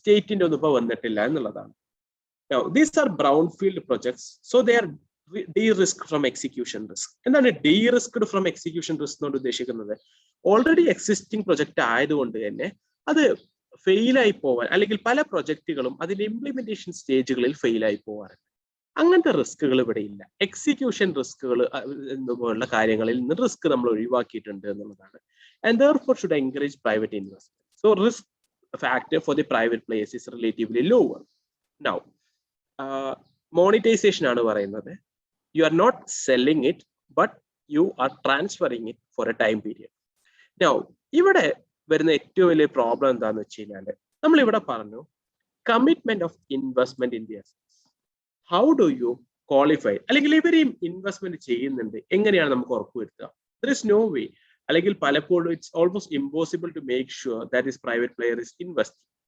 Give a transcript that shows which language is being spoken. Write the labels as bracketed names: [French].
[Malayalam] സ്റ്റേറ്റിന്റെ ഒന്നും ഇപ്പൊ വന്നിട്ടില്ല എന്നുള്ളതാണ്. [English] Now, these are brownfield projects, so they are de-risked from execution risk. [Malayalam] എന്താണ് de-risked from execution risk എന്നോട് ഉദ്ദേശിക്കുന്നത്? ഓൾറെഡി എക്സിസ്റ്റിംഗ് പ്രൊജക്ട് ആയതുകൊണ്ട് തന്നെ അത് ഫെയിലായി പോവാൻ, അല്ലെങ്കിൽ പല പ്രൊജക്ടുകളും അതിന്റെ ഇംപ്ലിമെന്റേഷൻ സ്റ്റേജുകളിൽ ഫെയിലായി പോവാറുണ്ട്. അങ്ങനത്തെ റിസ്കുകൾ ഇവിടെ ഇല്ല. എക്സിക്യൂഷൻ റിസ്കുകൾ പോലുള്ള കാര്യങ്ങളിൽ നിന്ന് റിസ്ക് നമ്മൾ ഒഴിവാക്കിയിട്ടുണ്ട് എന്നുള്ളതാണ്. [English] And therefore should encourage private investment. So risk factor for the private players is relatively lower. [Malayalam] Now, monetization ആണ് പറയുന്നത്. [English] You are not selling it, but you are transferring it for a time period. [Malayalam] Now, ഇവിടെ വരുന്ന ഏറ്റവും വലിയ problem എന്താണെന്ന് വെച്ച് കഴിഞ്ഞാൽ നമ്മൾ ഇവിടെ പറഞ്ഞു [English] Commitment of investment in the assets. How do you qualify, [Malayalam] അല്ലെങ്കിൽ ഇവരെയും ഇൻവെസ്റ്റ്മെന്റ് ചെയ്യുന്നുണ്ട്, എങ്ങനെയാണ് നമുക്ക് ഉറപ്പുവരുത്തുക? [English] there is no way, [Malayalam] അല്ലെങ്കിൽ പലപ്പോഴും [English] It's almost impossible to make sure that is private player is invest.